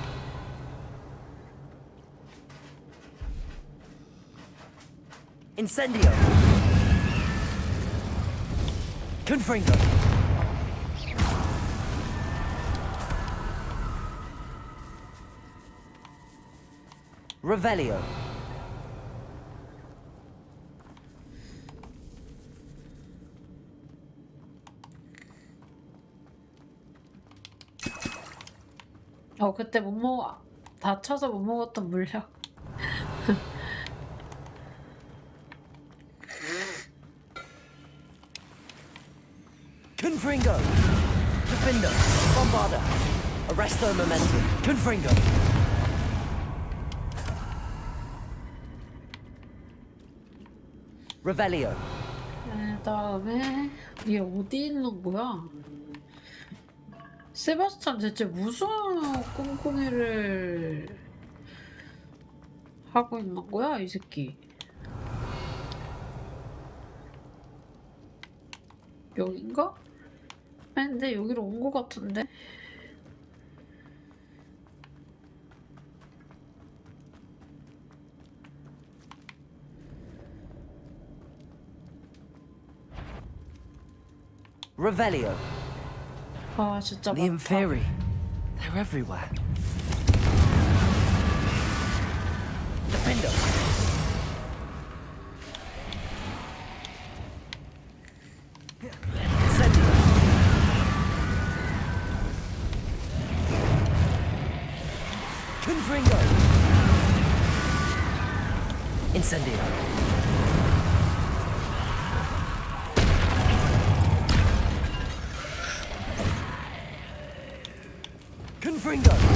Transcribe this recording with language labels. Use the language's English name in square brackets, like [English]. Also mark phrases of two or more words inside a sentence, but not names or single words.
[Latin] Incendio. Confringo. Revelio. [Korean] 그때 못 먹어. 다쳐서 못 먹었던 물약. [Latin] Confringo. Defender. Bombarda. Arresto momentum. Confringo. Revelio. [Korean] 그다음에 얘 어디 있는 거야? 세바스찬 대체 무슨 꿍꿍이를 하고 있는 거야, 이 새끼? 여긴가? 아니, 근데 여기로 온 거 같은데? [Latin] Revelio. [Korean] 아, 진짜 [English] The [Korean] 많다. [English] inferi. They're everywhere. Defender. [Latin] Incendio. Confringo. Incendio. Confringo.